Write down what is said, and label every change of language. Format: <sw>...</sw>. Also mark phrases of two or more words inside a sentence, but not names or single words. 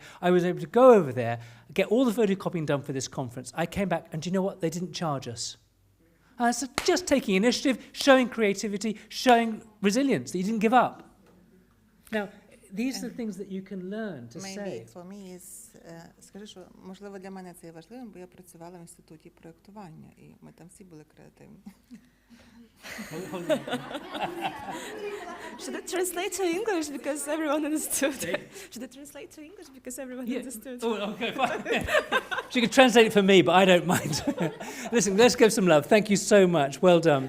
<en>I was able to go over there, get all the photocopying done for this conference. I came back, and do you know what? They didn't charge us. So just taking initiative, showing creativity, showing resilience, that you didn't give up. Now, these are the things that you can learn to say. Maybe for me is,</en> <uk>скажи, що можливо для мене це є важливим, бо я працювала в інституті проєктування, і ми там всі були креативні.</uk> <en>Should I translate to English because everyone understood? Should I translate to English because everyone understood? Oh, okay, fine. She could translate it for me, but I don't mind. Listen, let's give some love. Thank you so much. Well done.</en>